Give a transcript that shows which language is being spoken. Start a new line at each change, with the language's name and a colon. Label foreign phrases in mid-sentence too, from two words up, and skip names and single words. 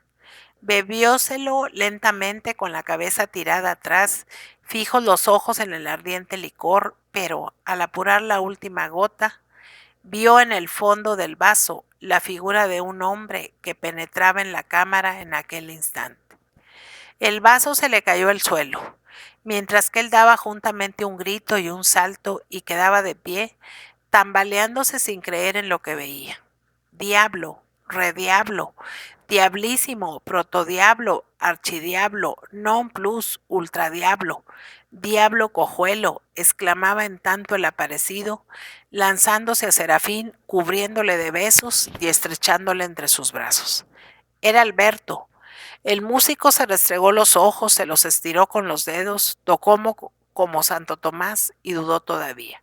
Spanish: Bebióselo lentamente con la cabeza tirada atrás, fijos los ojos en el ardiente licor, pero al apurar la última gota, vio en el fondo del vaso la figura de un hombre que penetraba en la cámara en aquel instante. El vaso se le cayó al suelo, mientras que él daba juntamente un grito y un salto y quedaba de pie, tambaleándose sin creer en lo que veía. Diablo, rediablo, diablísimo, protodiablo, archidiablo,
Latin: non plus,
Spanish: ultradiablo, diablo cojuelo, exclamaba en tanto el aparecido, lanzándose a Serafín, cubriéndole de besos y estrechándole entre sus brazos. Era Alberto. El músico se restregó los ojos, se los estiró con los dedos, tocó como Santo Tomás y dudó todavía.